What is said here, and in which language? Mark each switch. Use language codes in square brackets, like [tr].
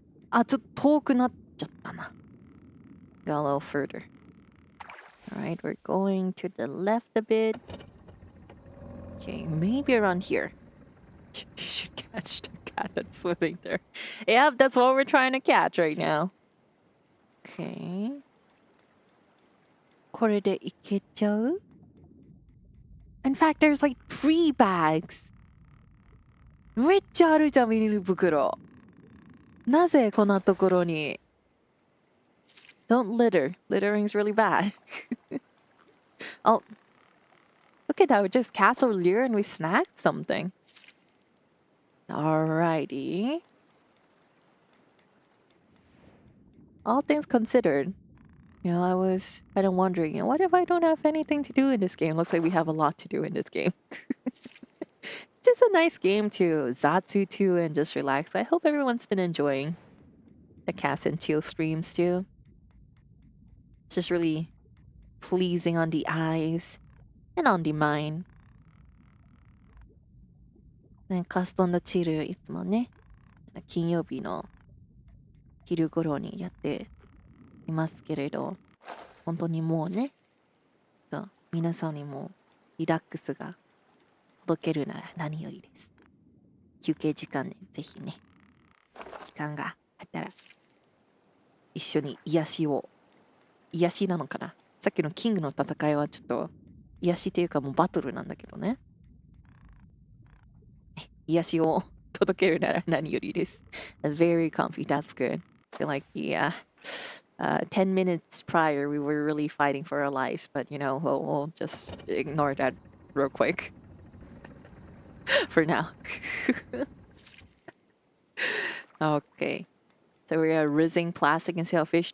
[ja] あ、ちょっと遠くなっちゃったな。 [en] Go a little further. Alright, we're going to the left a bit. Okay, maybe around here. You should catch the cat that's swimming there. Yep, that's what we're trying to catch right now. [ja] Okay. これでいけちゃう? [en] In fact, there's like 3 bags. [ja] めっちゃあるじゃん、ビニール袋。なぜこんなところに? [en] Don't litter. Littering's really bad. Oh, look at that. We just cast over here and we snagged something. Alrighty. All things considered, you know, I was kind of wondering, you know, what if I don't have anything to do in this game? Looks like we have a lot to do in this game. Just a nice game to Zatsu to and just relax. I hope everyone's been enjoying the cast and chill streams too. It's just really pleasing on the eyes and on the mind. [ja] ね、カストンドチルいつもね、金曜日の昼頃にやっていますけれど、本当にもうね、皆さんにもリラックスが届けるなら何よりです。休憩時間ね、ぜひね、時間があったら一緒に癒しなのかな。さっきのキングの戦いはちょっと癒しというかもうバトルなんだけどね。癒しを届けるなら何よりです。 [en] Very comfy, that's good. I feel like, yeah, 10 minutes prior we were really fighting for our lives, but you know, we'll just ignore that real quick for now. Okay. So we are rinsing plastic and sailfish.